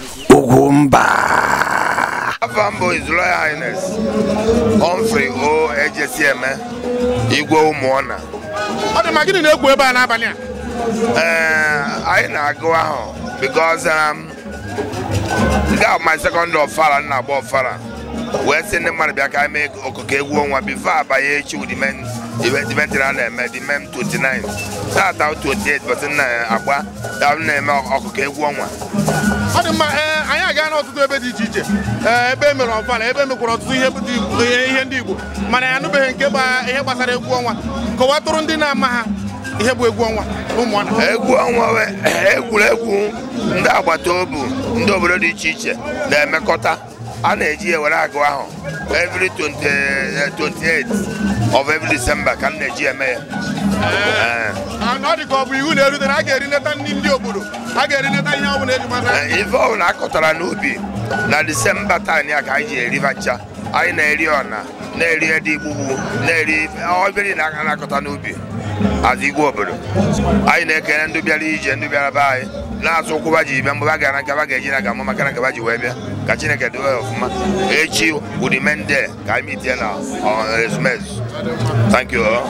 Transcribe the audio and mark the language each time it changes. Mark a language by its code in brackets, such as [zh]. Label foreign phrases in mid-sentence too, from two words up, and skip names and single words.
[ig] Ugwu mba. Afa m bụ His Royal Highness, Humphrey O Ejesieme, Igwe Ụmụọna. Ọ dị mma, gịnị na-egwu ebe a n'abalị a? Ee, anyị na-agụ ahụ because, um, nke a bụ [en] my second [ig] Ọfala, nna agba Ọfala. Wee sị ndị mmadụ bịa ka anyị mee okoko egwu ọnwa before abanye echi [en] with the men, the men, the men [ig] a na-eme, [en] the men twenty-nine. [ig] Taata twenty-eight, but nna agba, ya na-eme okoko egwu ọnwa. Ọ dị mma, ee, anyị aga n'ọtụtụ ebe dị iche iche. Ee, ebe e mere Ọfala, ebe e mekwara ọtụtụ ihe bụ dị, ihe, ihe ndị Igbo. Mana ya anụbeghị nke gba-, ihe gbasara egwu ọnwa. Kọwatụrụ ndị na-ama ha ihe bụ egwu ọnwa, Ụmụọna. Egwu ọnwa we-, egwuregwu ndị agbata obi, ndị obodo dị iche iche na-emekọta. A na-eji ya were agụ ahụ. [en] Every twenty, eh, twenty-eight of every December [ig] ka m na-eji eme ya. Ee. Ee. Ah, na ọ dị ka ọ bụ iwu na-erute na a ga-eri nleta ndị, ndị obodo. A ga-eri nleta ihe ọ bụla eji mara. Ee, ife ọ bụla a kọtara n'ubi na December time ya ka anyị ji eriva ncha. Anyị na-eri ọna, na-eri ede igbugbu, na-eri ife, ọ bịara na aka na-akọta n'ubi. As igwe obodo. Anyị na-ekele ndị bịara ije, ndị bịara be anyị. Na-azụ ụkwụ ba ji bịa, mgbe ba gara nke ba ga-eji na ga-ama maka na nke ba ji wee bịa. Ka Chineke dowe ya ọfụma. Echi, [en] with the men there, [ig] ka anyị meet ya na, uh, ezumezu. [en] Thank you.